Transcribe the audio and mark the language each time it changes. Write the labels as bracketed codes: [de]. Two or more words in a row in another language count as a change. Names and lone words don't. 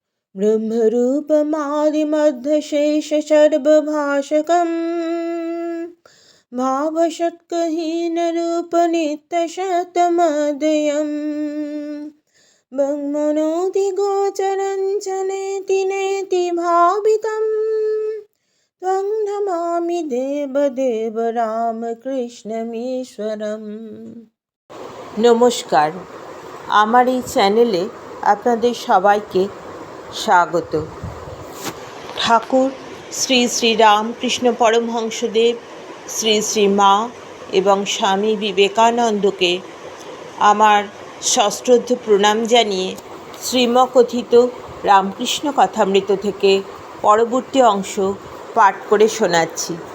[sa] ब्रह्मरूपमादिमध्यशेषसर्वभाषकम् भावषट्कहीनरूपनित्यशतमद्वयम् ब्रह्मणोऽधिगोचरं च नेति नेति भावितं त्वं नमामि देवदेव রামকৃষ্ণমীশ্বরম। [bn] নমস্কার, আমার এই চ্যানেলে আপনাদের সবাইকে স্বাগত। ঠাকুর শ্রী শ্রী রামকৃষ্ণ পরমহংসদেব, শ্রী শ্রী মা এবং স্বামী বিবেকানন্দকে আমার সশ্রদ্ধ প্রণাম জানিয়ে শ্রীমকথিত রামকৃষ্ণ কথামৃত থেকে পরবর্তী অংশ পাঠ করে শোনাচ্ছি।